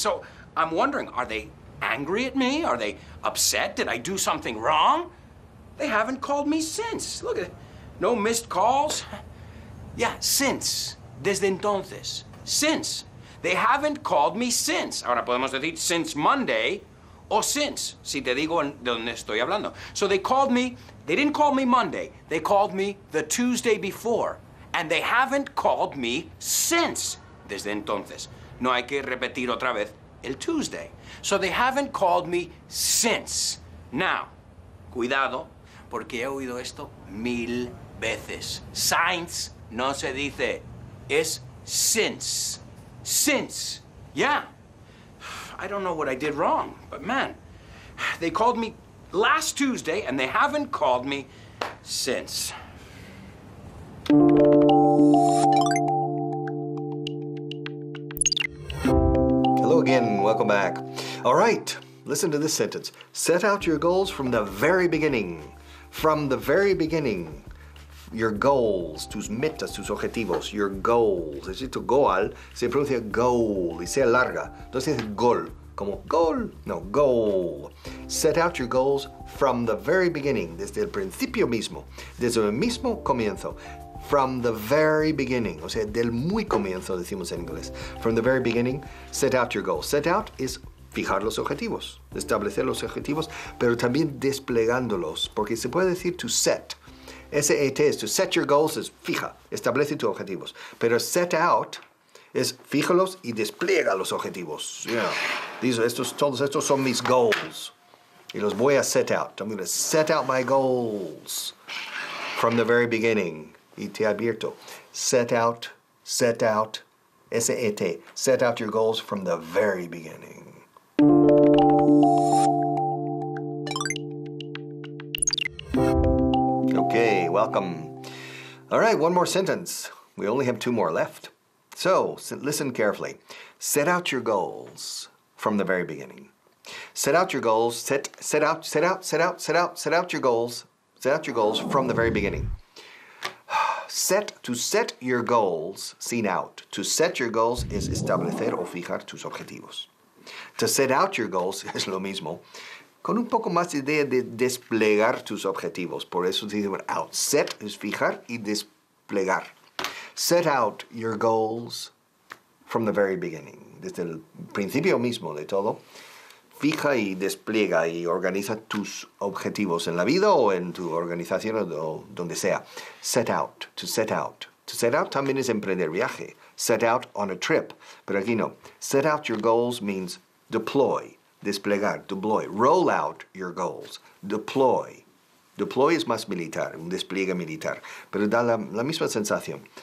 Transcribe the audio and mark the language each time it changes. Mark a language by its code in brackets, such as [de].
[en] So I'm wondering, are they angry at me? Are they upset? Did I do something wrong? They haven't called me since. Look at it. No missed calls. Yeah, since. [es] Desde entonces. [en] Since. They haven't called me since. [es] Ahora podemos decir [en] since Monday [es] o since, si te digo de dónde estoy hablando. [en] So they called me, they didn't call me Monday. They called me the Tuesday before. And they haven't called me since. [es] Desde entonces. No hay que repetir otra vez el Tuesday. [en] So they haven't called me since. Now, [es] cuidado, porque he oído esto 1000 veces. Since no se dice, es since. [en] Since. Yeah. I don't know what I did wrong, but man, they called me last Tuesday and they haven't called me since. Hello again, welcome back. All right, listen to this sentence. Set out your goals from the very beginning. From the very beginning. Your goals, [es] tus metas, tus objetivos, [en] your goals. [es] Es decir, tu goal se pronuncia goal y se alarga. Entonces es goal, como goal, no, goal. [en] Set out your goals from the very beginning, [es] desde el principio mismo, desde el mismo comienzo. [en] From the very beginning, [es] o sea, del muy comienzo decimos en inglés. [en] From the very beginning, set out your goals. [es] Set out es fijar los objetivos, establecer los objetivos, pero también desplegándolos, porque se puede decir to set. SET es [en] to set your goals, [es] es fija, establece tus objetivos. Pero set out es fíjalos y despliega los objetivos. [en] Yeah. [es] Todos estos son mis goals. Y los voy a set out. [en] I'm going to set out my goals from the very beginning. [es] Y te advierto, set out, SET. [en] Set out your goals from the very beginning. Okay, welcome. All right, one more sentence. We only have 2 more left. So, listen carefully. Set out your goals from the very beginning. Set out your goals, set out your goals. Set out your goals from the very beginning. To set your goals, sin out. To set your goals [es] es establecer o fijar tus objetivos. [en] To set out your goals [es] es lo mismo, con un poco más de idea de desplegar tus objetivos. Por eso se dice out. Set es fijar y desplegar. [en] Set out your goals from the very beginning. [es] Desde el principio mismo de todo, fija y despliega y organiza tus objetivos en la vida o en tu organización o donde sea. [en] Set out, to set out. To set out [es] también es emprender viaje. [en] Set out on a trip. [es] Pero aquí no. [en] Set out your goals means deploy. [es] Desplegar, [en] deploy. Roll out your goals. Deploy. [es] Deploy es más militar, un despliegue militar, pero da la misma sensación.